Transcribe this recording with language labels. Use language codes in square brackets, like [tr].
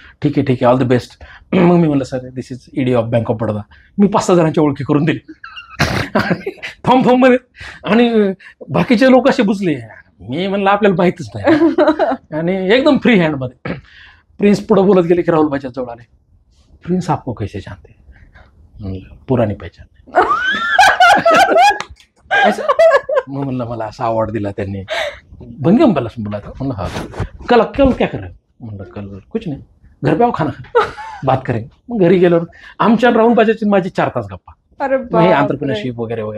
[en] ठीक आहे all the best. [mr] मग मी म्हणलं [en] Sir this is ED of Bank of Baroda. [mr] मी 5-6 जणांच्या ओळखी करून दिली फॉर्म मध्ये. आणि बाकीचे लोक असे बुजले. मी म्हणलं आपल्याला माहितीच नाही. आणि एकदम फ्री हँडमध्ये प्रिन्स पुढे बोलत गेले की राहुल भाईच्या जवळ आले. [hi] प्रिन्स आपको कैसे जानते? पुराणी पहचान. [mr] मग म्हणलं मला असा अवॉर्ड दिला त्यांनी, [hi] भंगी बला बोला था. म्हणलं हा कल क्या कर रहे? म्हणलं कल कुछ नाही, घर पे आओ खाना बात करेंगे. [mr] मग घरी गेल्यावर आमच्या राहुल बाजाची माझी 4 तास गप्पा. हे एंटरप्रेन्योरशिप वगैरे.